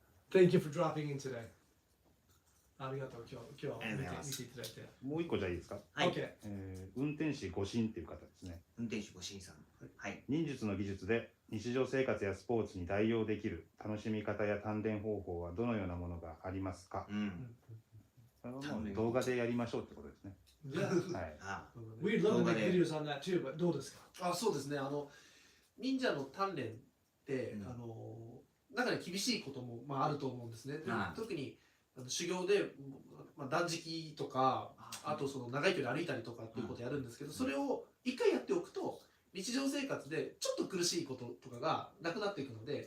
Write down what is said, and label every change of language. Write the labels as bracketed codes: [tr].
[en] Thank you for dropping in today [ja] ありがとう今日はありがとうございます見ていただいてもう一個じゃいいですか。はい。 [en] OK [ja] 運転士誤信っていう方ですね。運転手ご審査。はい。忍術の技術で日常生活やスポーツに代用できる楽しみ方や鍛錬方法はどのようなものがありますか。それはもう動画でやりましょうってことですね。 [en] Yeah [ja] はい。あ、 [en] We'd love to make videos on that too but [ja] どうですかそうですね。忍者の鍛錬って中に厳しいこともあると思うんですね。で特に修行で断食とかあとその長い距離歩いたりとかっていうことをやるんですけど、それを一回やっておくと日常生活でちょっと苦しいこととかがなくなっていくので、